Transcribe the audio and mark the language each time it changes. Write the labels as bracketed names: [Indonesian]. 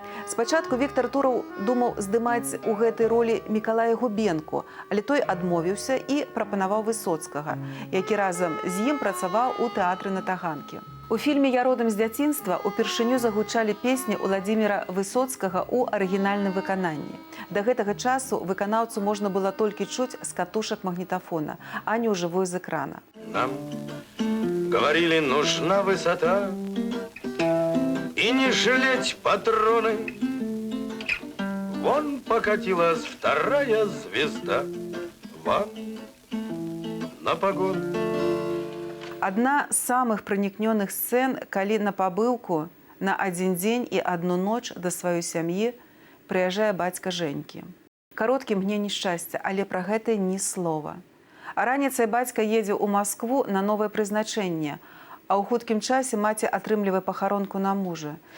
[Belarusian] Спачатку Віктар Тураў думаў здымаць у гэтай ролі Мікалая Губенку, але той адмовіўся і прапанаваў Высоцкага, які разам з ім працаваў у тэатры на Таганкі. У фільме «Я родам з дзяцінства» упершыню загучалі песні Уладзіміра Высоцкага ў арыгінальным выкананні. Да гэтага часу выканаўцу можна было толькі чуць з катушак магнітафона, а не ўжывую з экрана. [Russian] Нам говорили, нужна высота и не жалеть патроны. Вон покатилась вторая звезда вам на погоны. [Belarusian] Адна з самых пранікнёных сцэн, калі на пабыўку на адзін дзень і адну ноч да сваёй сям'і прыязджае бацька Жэнькі. Кароткі мгненне шчасця, але пра гэта ні слова. А раніцай бацька едзе ў Маскву на новае прызначэнне, а ў хуткім часе маці атрымлівае пахаронку на мужа.